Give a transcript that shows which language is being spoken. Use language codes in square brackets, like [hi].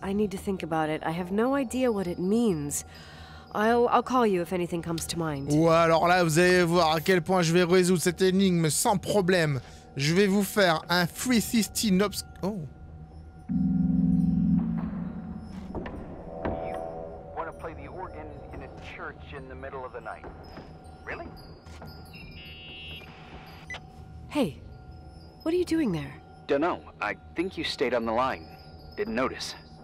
[en] I need to think about it. I have no idea what it means. I'll call you if anything comes to mind. [fr] Ou alors là, vous allez voir à quel point je vais résoudre cette énigme sans problème. Je vais vous faire un 360 obs... Oh. [en] You wanna play the organ in a church in the middle of the night. Really? Hey, what are you doing there? Dunno. I think you stayed on the line. Didn't notice.